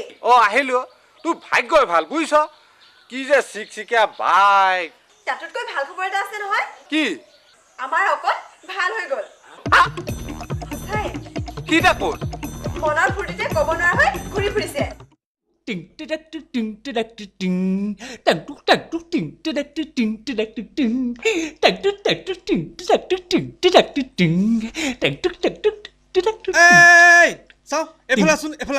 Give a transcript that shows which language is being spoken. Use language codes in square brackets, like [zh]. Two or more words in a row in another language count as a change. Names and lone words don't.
[as] অ আহিলো তোৰ ভাগ্যই ভাল বুজিছ কি যে চিকচিকীয়া বাইক তাতোতকৈ ভাল খবৰ এটা আছে নহয় কি আমাৰ অকল ভাল হৈ গ'ল সঁচাই কিটা ক'ত মনৰ ফূৰ্তিতে ক'ব নোৱাৰা হৈ ঘূৰি ফুৰিছে ting tidak ting tidak ting tang tuk ting tidak ting tidak ting tang tuk ting tidak ting tidak ting tang tuk tidak এই চাও এফালে চোন এফালে